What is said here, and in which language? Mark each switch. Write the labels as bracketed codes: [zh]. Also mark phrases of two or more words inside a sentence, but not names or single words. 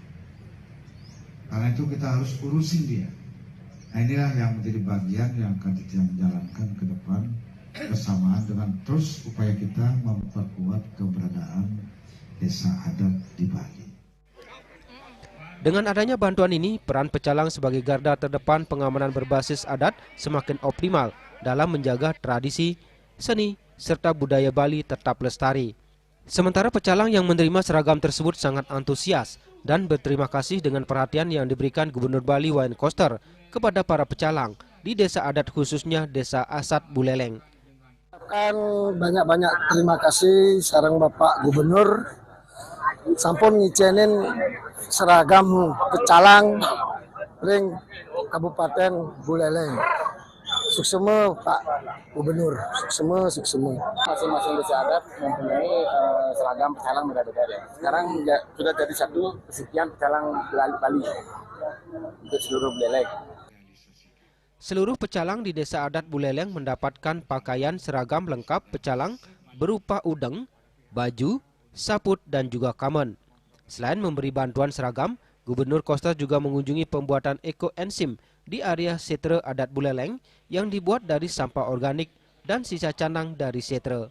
[id] Karena itu kita harus urusin dia. Nah inilah yang menjadi bagian yang akan kita menjalankan ke depan bersamaan dengan terus upaya kita memperkuat keberadaan desa adat di Bali. Dengan adanya bantuan ini, peran pecalang sebagai garda terdepan pengamanan berbasis adat semakin optimal dalam menjaga tradisi, seni, serta budaya Bali tetap lestari. Sementara pecalang yang menerima seragam tersebut sangat antusias dan berterima kasih dengan perhatian yang diberikan Gubernur Bali Wayan Koster kepada para pecalang di desa adat khususnya Desa Asat Buleleng. Banyak-banyak terima kasih [ban] sareng Bapak Gubernur sampun ngicenin seragam pecalang ring Kabupaten Buleleng. Suksema Pak Gubernur, suksema. [id] Masing-masing desa adat mempunyai seragam pecalang beda-beda. Sekarang sudah jadi satu sekian pecalang Bali untuk seluruh Buleleng. Seluruh pecalang di Desa Adat Buleleng mendapatkan pakaian seragam lengkap pecalang berupa udeng, baju, saput, dan juga kamen. Selain memberi bantuan seragam, Gubernur Koster juga mengunjungi pembuatan ekoenzim di area Setre Adat Buleleng yang dibuat dari sampah organik dan sisa canang dari setre.